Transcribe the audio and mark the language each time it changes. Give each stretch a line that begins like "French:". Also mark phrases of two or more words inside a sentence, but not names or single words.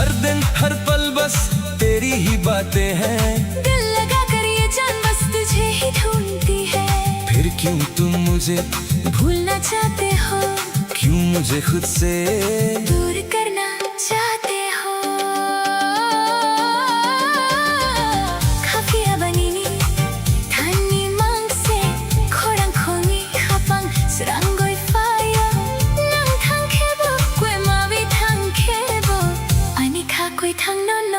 Hindi: दिन हर पल बस तेरी ही बातें हैं। दिल लगा कर ये जान बस तुझे ही ढूंढती है। फिर क्यों तुम मुझे भूलना चाहते हो, क्यों मुझे खुद से दूर करना चाहते हो।
Kok Borok: Kafiya banini tani mangse khorang khongi khapang serangoi fire nang thang khebo kwe mawi thang khebo ani kha koi thang no no